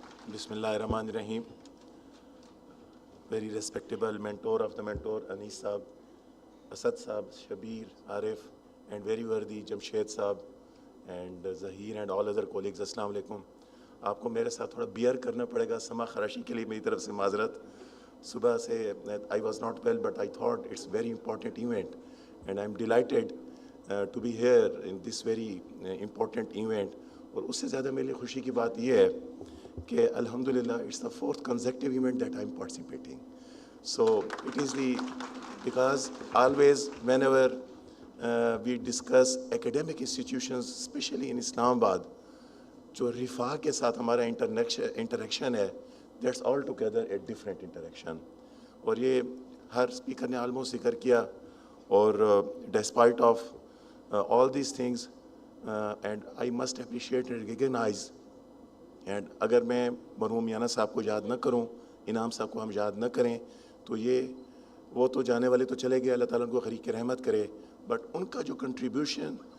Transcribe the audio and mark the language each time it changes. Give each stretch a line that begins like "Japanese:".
Arabic: Bismillahirrahmanirrahim.
English: Very respectable mentor of the mentor, Anis Saab, Asad Saab, Shabir, Arif, and very worthy Jamshed Saab, and Zahir and all other colleagues.
Arabic: Assalamu alaikum.
Urdu: آپ کو میرے ساتھ تھوڑا beer کرنا پڑے گا, سما خراشی کے لیے میری طرف سے معذرت. صبح سے
English: I was not well but I thought it's very important event and I am delighted to be here in this very important event.
Urdu: اور اس سے زیادہ میرے لیے خوشی کی بات یہ ہے کہ الحمدللہ
English: It's the 4th consecutive event that I am participating. So it is because always whenever we discuss academic institutions, especially in Islamabad,
Urdu: جو رفاح کے ساتھ ہمارا انٹریکشن ہے,
English: That's all together a different interaction.
Urdu: اور یہ ہر اسپیکر نے آلموسٹ ذکر کیا. اور
English: despite of all these things and I must appreciate and recognize,
Urdu: and اگر میں مرحوم میانہ صاحب کو یاد نہ کروں, انعام صاحب کو ہم یاد نہ کریں, تو یہ وہ تو جانے والے تو چلے گئے, اللہ تعالیٰ ان کو غریق رحمت کرے, بٹ ان کا جو کنٹریبیوشن